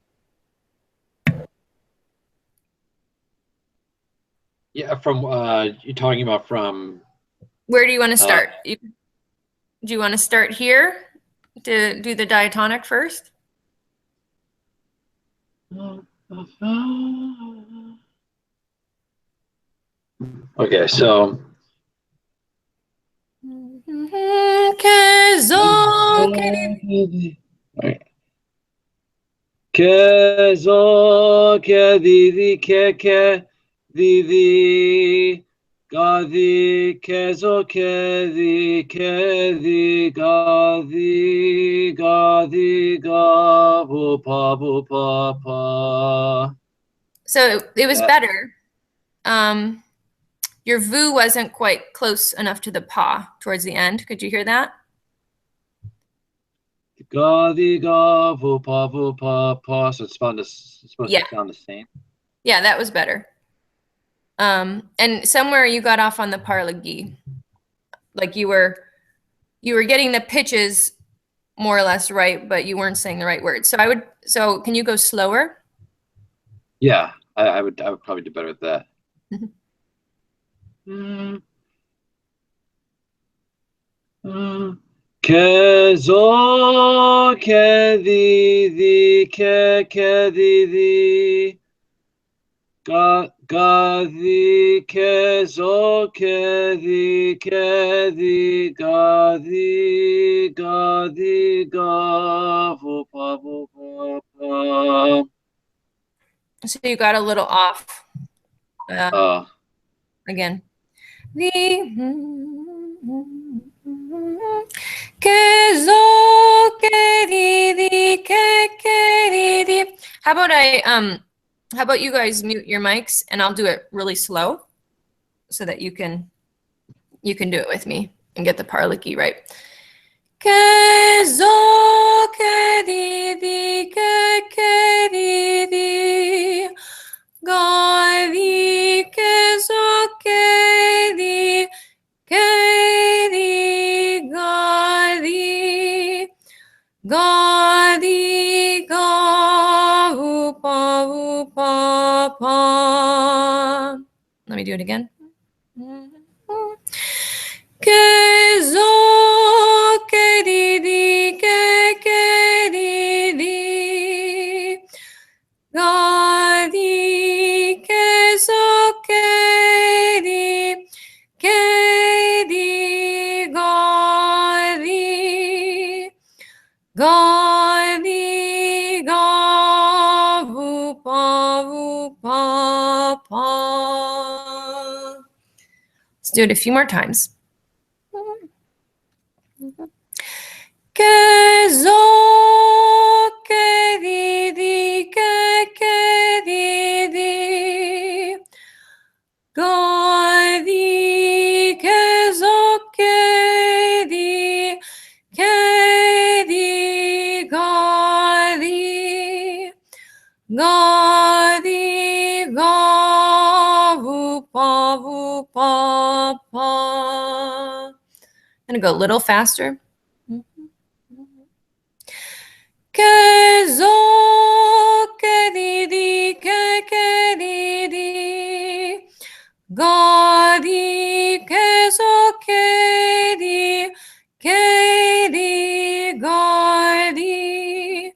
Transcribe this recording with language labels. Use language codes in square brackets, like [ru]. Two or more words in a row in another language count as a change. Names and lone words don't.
[en] Yeah, from you're talking about from. Where do you want to start? Do you want to start here to do the diatonic first? Okay, so. Kezo ke didi ke didi gadi kezo ke di gadi gadi ga bu pa pa. So it was better. Your vu wasn't quite close enough to the pa towards the end. Could you hear that? Gadi ga vu pa pa. So it's supposed to sound the same. Yeah, that was better. And somewhere you got off on the parlagi. Like you were getting the pitches more or less right, but you weren't saying the right words. So can you go slower? Yeah, I would probably do better with that. Kezo ke di ke di gadi kezo ke di gadi ga vu pa. So you got a little off. Again. How about you guys mute your mics and I'll do it really slow so that you can do it with me and get the parlaki right. Gadi kezo kedi gadi gadi ga upa pa. Let me do it again. Kezo kedi gadi kezo kedi gadi ga vu pa pa. Let's do it a few more times. Kezo kedi gadi kezo kedi gadi ga vu pa pa pa. I'm gonna go a little faster. Ke zo ke di di ke di di. Ga di ke zo ke di ga di.